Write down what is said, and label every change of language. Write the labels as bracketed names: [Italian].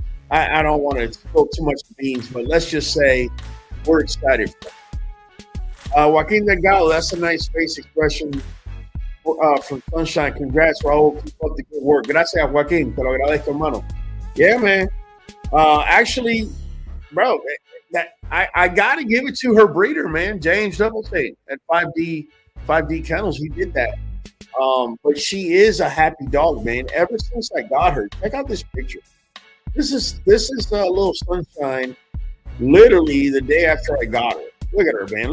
[English] I don't want to spill too much beans, but let's just say we're excited for it. Joaquin Delgado, that's a nice face expression from Sunshine. Congrats, Raul. Keep up the good work. [Spanish] Gracias, Joaquin. Te lo agradezco, hermano. [English] Yeah, man. Actually, bro, I got to give it to her breeder, man, James Doubleton at 5D Kennels. He did that. But she is a happy dog, man. Ever since I got her, check out this picture. This is a little Sunshine. Literally the day after I got her. Look at her, man.